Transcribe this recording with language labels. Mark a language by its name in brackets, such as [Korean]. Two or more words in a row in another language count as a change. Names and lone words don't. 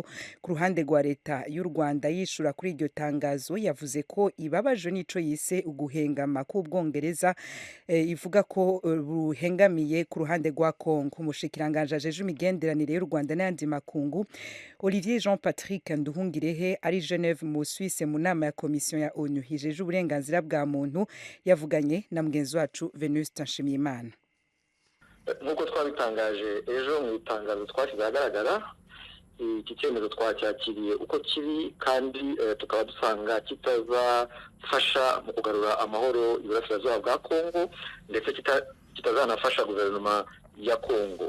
[Rundi] Ku ruhande rwa leta y'u Rwanda yishura kuri iryo tangazo yavuze ko babajwe n'ico yise uguhengama k'Ubwongereza, ivuga ko buhengamiye ku ruhande rwa Kongo. Umushikiranganje ajeje imigenderanire y'u Rwanda n'andi makungu Olivier Jean Patrick Nduhungirehe ari Geneve mu Suisse mu nama ya Komisiyo ya ONU hijeje uburenganzira bwa muntu yavuganye na mugenzi wacu Venuste Nshimiyimana. [Kinyarwanda] Nk'uko twabitangaje ejo mu itangazo twashyize ahagaragara, iki cyemezo twacyakiriye uko kiri kandi tukaba dusanga kitazafasha mu kugarura amahoro iburasirazuba bwa Kongo ndetse kitazanafasha guverinoma ya Kongo.